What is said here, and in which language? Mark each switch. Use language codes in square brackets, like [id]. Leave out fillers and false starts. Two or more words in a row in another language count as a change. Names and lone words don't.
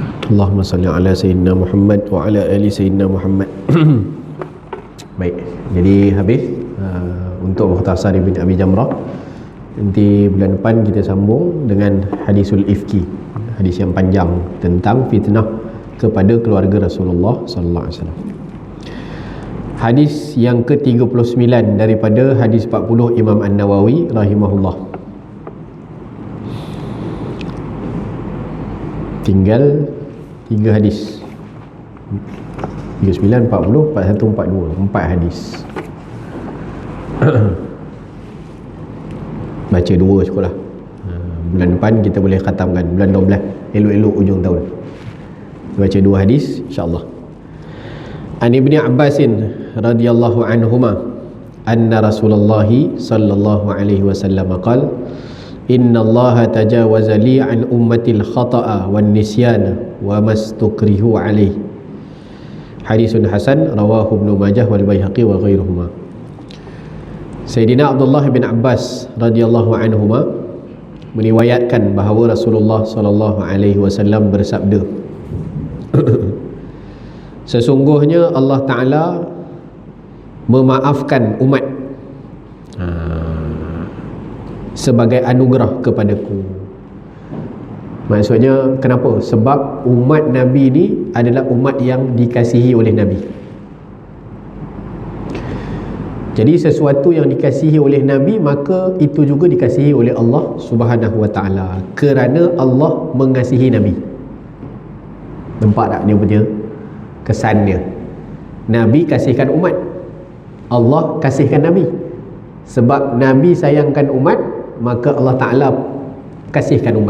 [ar] اللهم صل على سيدنا محمد وعلى آل سيدنا محمد. [ms] Baik, jadi habis untuk Mukhtasar Ibn Abi Jamrah. Nanti bulan depan kita sambung dengan [ar] حديث الإفك, [ms] hadis yang panjang tentang fitnah kepada keluarga Rasulullah [ar] صلى الله عليه وسلم. [ms] Hadis yang ke-39 daripada hadis 40 Imam An-Nawawi rahimahullah. Tinggal 3 hadis. 39, 40, 41, 42, 4 hadis. Baca 2 cukup lah. Bulan depan kita boleh khatamkan, bulan 12 elok-elok ujung tahun. Baca 2 hadis [ar] إن شاء الله. عن ابن عباس رضي الله عنهما أن رسول الله صلى الله عليه وسلم قال إن الله تجاوز لي عن أمتي الخطأ والنسيان وما استكرهوا عليه. حديث حسن رواه ابن ماجه والبيهقي وغيرهما. [ms] Sayyidina Abdullah bin Abbas [ar] رضي الله عنهما [ms] meriwayatkan bahawa Rasulullah [ar] صلى الله عليه وسلم [ms] bersabda, sesungguhnya Allah Ta'ala memaafkan umat sebagai anugerah kepadaku. Maksudnya kenapa? Sebab umat Nabi ni adalah umat yang dikasihi oleh Nabi. Jadi sesuatu yang dikasihi oleh Nabi, maka itu juga dikasihi oleh Allah [ar] سبحانه وتعالى, [ms] kerana Allah mengasihi Nabi. Nampak tak dia punya kesan dia? Nabi kasihkan umat, Allah kasihkan Nabi. Sebab Nabi sayangkan umat, maka Allah Ta'ala kasihkan umat.